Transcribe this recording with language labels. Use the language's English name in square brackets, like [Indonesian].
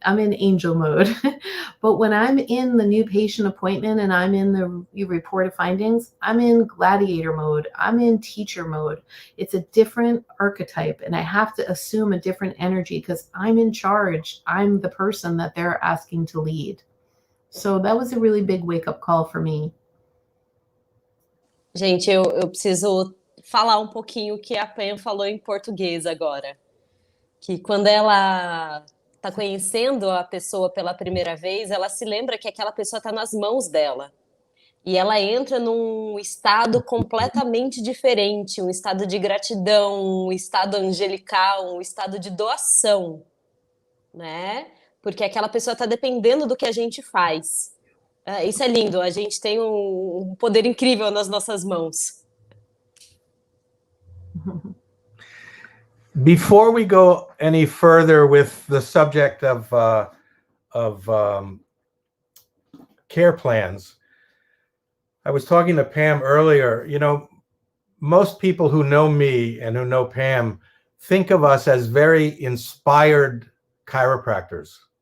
[English] I'm in angel mode. But when I'm in the new patient appointment and I'm in the report of findings, I'm in gladiator mode. I'm in teacher mode. It's a different archetype and I have to assume a different energy because I'm in charge. I'm the person that they're asking to lead. So that was a really big wake-up call for me. [Portuguese] Gente, eu preciso falar um pouquinho o que a Pam falou em português agora. Que quando ela está conhecendo a pessoa pela primeira vez, ela se lembra que aquela pessoa está nas mãos dela. E ela entra num estado completamente diferente, um estado de gratidão, um estado angelical, um estado de doação, né? Porque aquela pessoa está dependendo do que a gente faz. Isso é lindo, a gente tem um poder incrível nas nossas mãos. [English] Before we go any further with the subject of care plans, I was talking to Pam earlier. Most people who know me and who know Pam think of us as very inspired chiropractors.